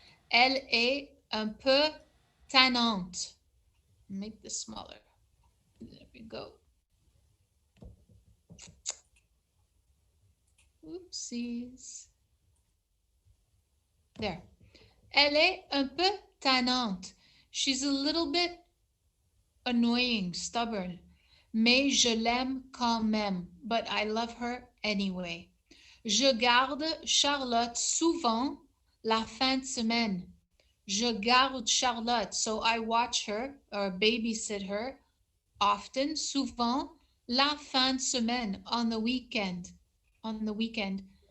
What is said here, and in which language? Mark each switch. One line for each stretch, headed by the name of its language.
French: Elle est un peu tannante.
English: Make this smaller. There we go. Oopsies. There.
French: Elle est un peu tannante.
English: She's a little bit annoying, stubborn.
French: Mais je l'aime quand même.
English: But I love her anyway.
French: Je garde Charlotte souvent la fin de semaine. Je garde Charlotte.
English: So I watch her or babysit her often,
French: souvent, la fin de semaine,
English: on the weekend. On the weekend.